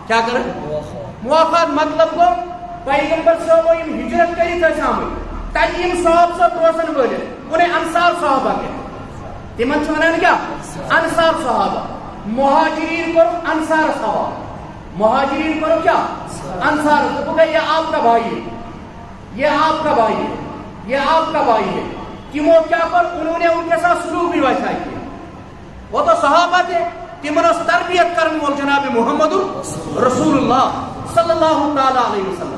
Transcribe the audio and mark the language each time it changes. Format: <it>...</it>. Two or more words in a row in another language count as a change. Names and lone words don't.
<ks>کیٛاہ کٔر مواخات مطلب گوٚو پیغمبر صٲبو یِم ہجرت کٔرِتھ ٲسۍ آمٕتۍ تتہِ یِم صحاب صٲب روزن وٲلۍ ووٚنُے انصار صحابہ کیٛاہ, تِمن چھِ ونان کیٛاہ انصار صحابہ. مہاجرین کوٚر انصارس حوالہ, مہاجرین کوٚر کیٛاہ انصار.</ks> <ur>دوٚپُکھ ہے یہ آپ کا بھائی ہے, یہ آپ کا بھائی ہے, یہ آپ کا بھائی ہے. تمو کیا کر انہوں نے ان کے ساتھ سلوک بھی ویسا کیا. وہ تو صحابہ تھے, تمن اس تربیت کرنے والے جناب محمد رسول اللہ صلی اللہ تعالی علیہ وسلم.</ur>